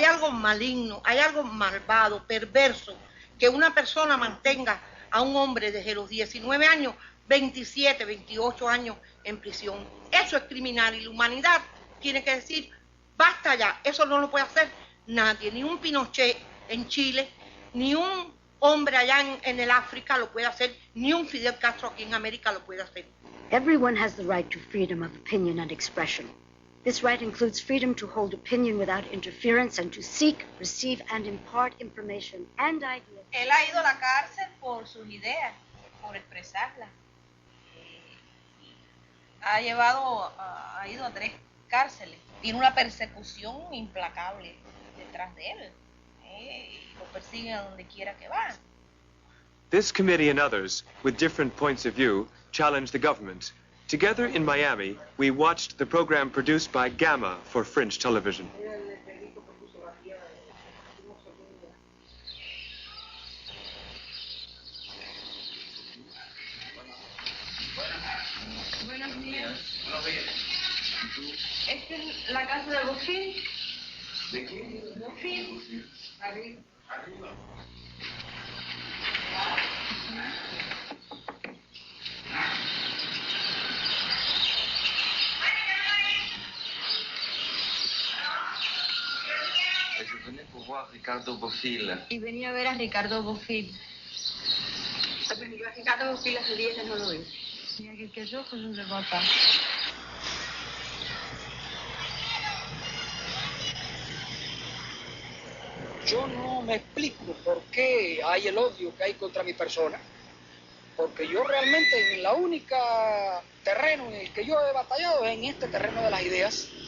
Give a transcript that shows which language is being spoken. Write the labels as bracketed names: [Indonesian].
[Spanish] Hay algo maligno, hay algo malvado, perverso, que una persona mantenga a un hombre desde los 19 años, 27, 28 años en prisión. Eso es criminal y la humanidad tiene que decir, basta ya, eso no lo puede hacer nadie, ni un Pinochet en Chile, ni un hombre allá en el África lo puede hacer, ni un Fidel Castro aquí en América lo puede hacer. [English] Everyone has the right to freedom of opinion and expression. This right includes freedom to hold opinion without interference and to seek, receive, and impart information and ideas. [Spanish] Él ha ido a la cárcel por sus ideas, por expresarlas. Ha ido a 3 cárceles. Tiene una persecución implacable detrás de él. Lo persiguen a donde quiera que va. [English] This committee and others, with different points of view, challenged the government. Together in Miami, we watched the program produced by Gamma for Fringe Television. [Spanish] Esta es la casa de Bofill. ¿De quién? Bofill. Arriba. Arriba. [French] Je venais pour voir Ricardo Bofill. [Spanish] Y venía a ver a Ricardo Bofill. Ricardo Bofill hace 10 que no lo veo. Mira que yo pues no le voy a. Yo no me explico por qué hay el odio que hay contra mi persona, porque yo realmente en la única terreno en el que yo he batallado es en este terreno de las ideas.